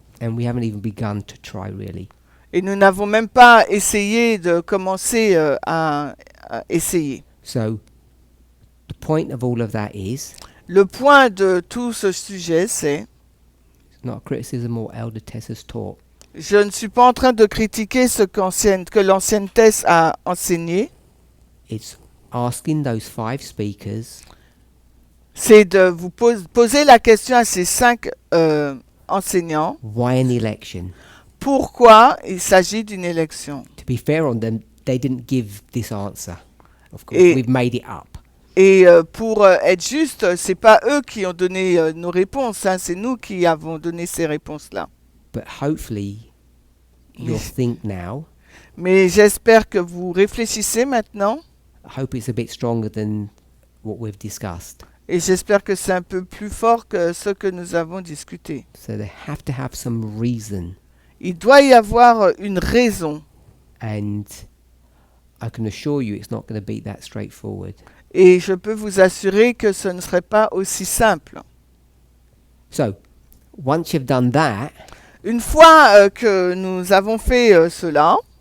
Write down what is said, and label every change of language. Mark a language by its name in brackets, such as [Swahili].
[English] And we haven't even begun to try, really. [French] Et nous n'avons même pas essayé de commencer à essayer. [English] So, the point of all of that is, [French] Le point de tout ce sujet, c'est [English] it's not a criticism or Elder Tessa's taught. [French] je ne suis pas en train de critiquer ce que l'ancienne Tess a enseigné, [English] It's asking those 5 speakers, [French] c'est de vous poser la question à ces 5 enseignants, [English] why an election? [French] pourquoi il s'agit d'une élection. [English] To be fair on them, they didn't give this answer. Of course, [French] Et- [English] we've made it up. [French] Et pour être juste, c'est pas eux qui ont donné nos réponses, hein, c'est nous qui avons donné ces réponses-là. [English] But hopefully, you'll think now. [French] Mais j'espère que vous réfléchissez maintenant, [English] I hope it's a bit stronger than what we've discussed. [French] et j'espère que c'est un peu plus fort que ce que nous avons discuté. [English] So they have to have some reason. [French] Il doit y avoir une raison, [English] And I can assure you it's not going to be that straightforward. [French] et je peux vous assurer que ce ne serait pas aussi simple. [English] So, once you've done that, [French] Une fois que nous avons fait cela,